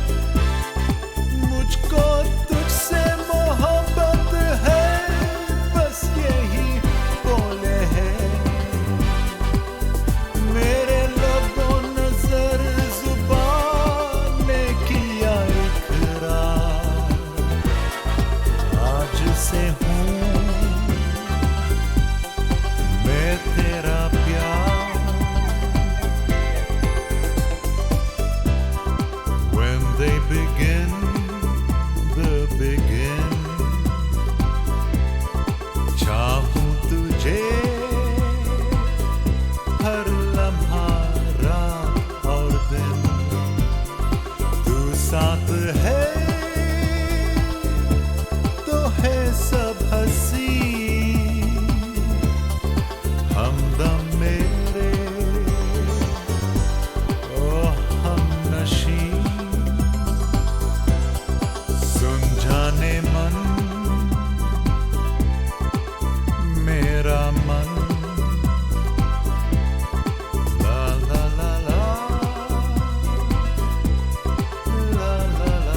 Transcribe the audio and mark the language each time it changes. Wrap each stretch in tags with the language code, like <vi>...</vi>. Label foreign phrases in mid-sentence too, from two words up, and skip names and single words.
<hi>मुझको तुझसे मोहब्बत है बस यही बोले हैं मेरे लबों नजर जुबान ने किया इकरार आज से हूँ मैं तेरा प्यार</hi> <en>when they begin the begin</en> <hi>चाहूं तुझे हर लम्हा रात और दिन तू साथ है तो है सब हंसी हमदम मेरे ओ हमनशी सुन जाने मन मेरा मन ला ला ला ला ला ला</hi>